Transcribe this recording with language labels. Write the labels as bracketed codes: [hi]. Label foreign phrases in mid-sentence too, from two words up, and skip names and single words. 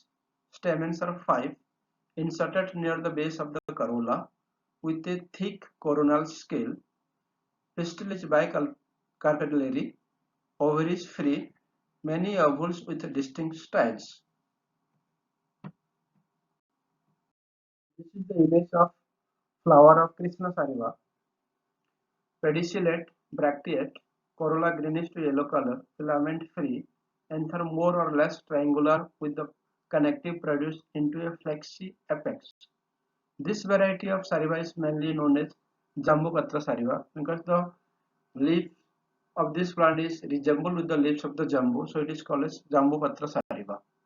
[en] Stamens are 5, inserted near the base of the corolla, with a thick coronal scale. Pistil is bicarpellary, ovaries free, many ovules with distinct styles. This is the image of flower of Krishna Sariva. Pedicellate, bracteate, corolla greenish to yellow color, filament free, anther more or less triangular with the connective produced into a fleshy apex. This variety of Sariva is mainly known as Jambupatra Sariva because the leaf of this plant is resemble with the leaves of the jambu, so it is called as Jambupatra sativa.